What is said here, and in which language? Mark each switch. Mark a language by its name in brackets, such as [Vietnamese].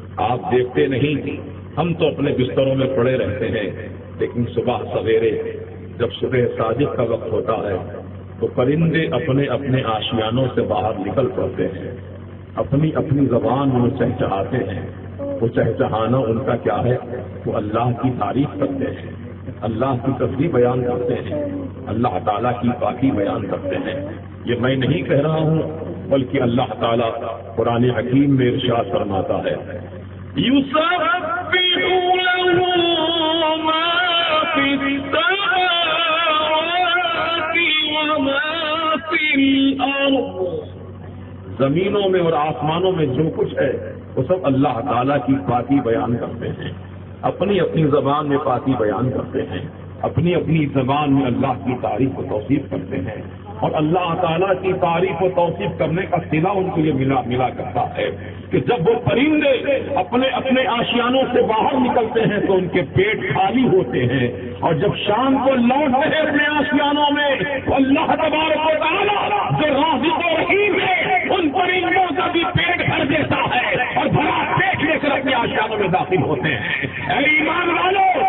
[Urdu] آپ دیکھتے نہیں، ہم تو اپنے بستروں میں پڑے رہتے ہیں، لیکن صبح سویرے جب صبح صادق کا وقت ہوتا ہے تو پرندے اپنے اپنے آشیانوں سے باہر نکل پڑتے ہیں، اپنی اپنی زبان میں چہچہاتے ہیں۔ وہ چہچہانا ان کا کیا ہے؟ وہ اللہ کی تعریف کرتے ہیں، اللہ کی تصویر بیان کرتے ہیں، اللہ تعالیٰ کی پاکی بیان کرتے ہیں۔ یہ میں نہیں کہہ رہا ہوں، بلکہ اللہ تعالیٰ قرآن حکیم میں ارشاد فرماتا ہے، [Arabic] يسبح له ما في السماوات وما في الأرض۔ [Urdu] زمینوں میں اور آسمانوں میں جو کچھ ہے وہ سب اللہ تعالیٰ کی پاکی بیان کرتے ہیں، اپنی اپنی زبان میں پاکی بیان کرتے ہیں، اپنی اپنی زبان میں اللہ کی تعریف و توصیف کرتے ہیں۔ اور اللہ تعالیٰ کی تعریف و توصیف کرنے کا صلہ ان کو یہ ملا کرتا ہے کہ جب وہ پرندے اپنے اپنے آشیانوں سے باہر نکلتے ہیں تو ان کے پیٹ خالی ہوتے ہیں، اور جب شام کو لوٹتے ہیں اپنے آشیانوں میں تو اللہ تبارک و تعالیٰ جو رازق و رحیم ہے ان پرندوں کا بھی پیٹ بھر دیتا ہے اور بھرا پیٹ لے کر اپنے آشیانوں میں داخل ہوتے ہیں۔ اے ایمان والو،